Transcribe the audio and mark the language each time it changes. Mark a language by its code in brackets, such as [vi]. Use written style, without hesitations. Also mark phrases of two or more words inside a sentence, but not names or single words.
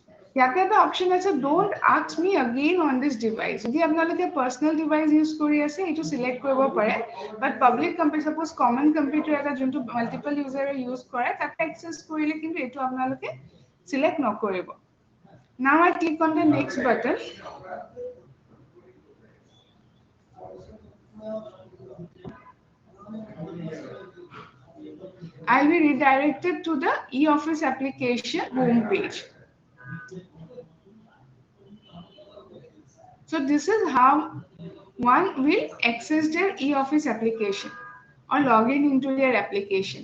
[as] ইয়াতে এটা অপশন আছে [en] don't ask me again on this device [as] যদি আপোনালোকে [en] personal device [as] ইউজ কৰি আছে এইটো সিলেক্ট কৰিব পাৰে বাট [en] public computer [as] সাপোজ [en] common computer [as] এটা যোনটো মাল্টিপল ইউজাৰে ইউজ কৰে তাতে এক্সেস কৰিলে কিন্তু এইটো আপোনালোকে সিলেক্ট নকৰিব [en] now I click on the next button I'll be redirected to the eOffice application home page. So this is how one will access their eOffice application or log in into their application.